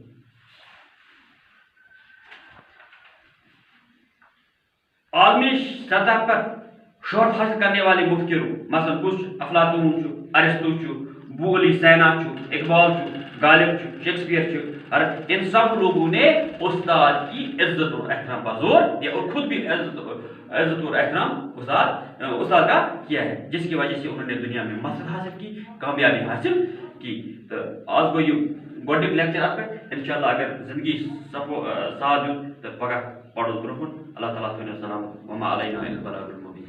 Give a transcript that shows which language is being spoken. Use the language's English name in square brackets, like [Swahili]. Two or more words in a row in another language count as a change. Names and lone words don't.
[Urdu] عالمی سطح پر شہرت حاصل کرنے والے مفکروں مثلا کچھ افلاطون، ارسطو، بو علی سینا، اقبال، غالب، شیکسپیئر اور ان سب لوگوں نے استاد کی عزت اور احترام پر زور دیا اور خود بھی عزت اور احترام استاد کا کیا ہے، جس کی وجہ سے انہوں نے دنیا میں مسرت حاصل کی، کامیابی حاصل کی. [Kashmiri] تو آج گو یہ گۄڈنیُک لیکچر ات پہ انشاءاللہ اگر زندگی ساتھ دیت تو پگہ پڑھو برونٛہہ کُن. اللہ تعالیٰ تھٲینو سلامت. [Arabic] وما علینا الا البلاغ المبین.